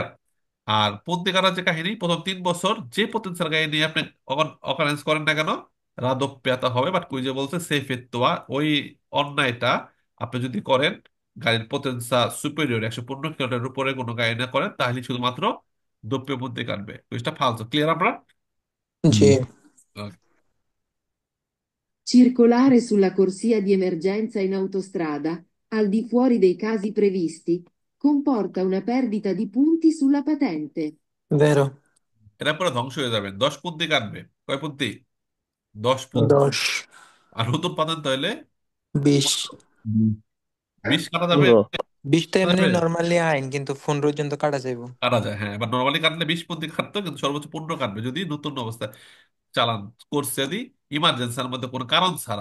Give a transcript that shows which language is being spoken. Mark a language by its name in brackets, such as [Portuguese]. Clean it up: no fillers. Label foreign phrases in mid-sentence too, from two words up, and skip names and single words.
[Bangla] আর পন্থী কাটার যে কাহিনী, প্রথম 3 বছর যে পতেন্সিয়াল গাড়ি নিয়ে আপনি অকারেন্স করেন না কেন, রাদপ্যাতা হবে। বাট কুইজে বলছে সেফেত্তোয়া, ওই অন্যায়টা আপনি যদি করেন, গাড়ির পতেন্সা সুপেরিয়র 115 কিলোমিটার উপরে কোনো গাড়ি না করেন, তাহলে শুধুমাত্র দপ্পিয় পন্থী কাটবে। কুইজটা ফালতু। ক্লিয়ার আমরা? জি। Okay. [Italian] Circolare sulla corsia di emergenza in autostrada, al di fuori dei casi previsti, comporta una perdita di punti sulla patente. [Bangla] ভেরো। এটা পুরো ধ্বংস হয়ে যাবেন। 10 পন্থী কাটবে। কয় পন্থী? 10 পন্থী। 10, আর নতুন পাতেন্ট হইলে 20। 20 কাটা যাবে। 15। 20 তো কাটা এমনি যাবে, নর্মালি আইন, কিন্তু ফোন পর্যন্ত কাটা যাইব। কাটা যায়। হ্যাঁ, এবার নর্মালি কাটলে 20 পন্থী কাটতো, কিন্তু সর্বোচ্চ 15 কাটবে যদি নতুন অবস্থায় চালান করছে, যদি ইমার্জেন্সির মধ্যে কোনো কারণ ছাড়া।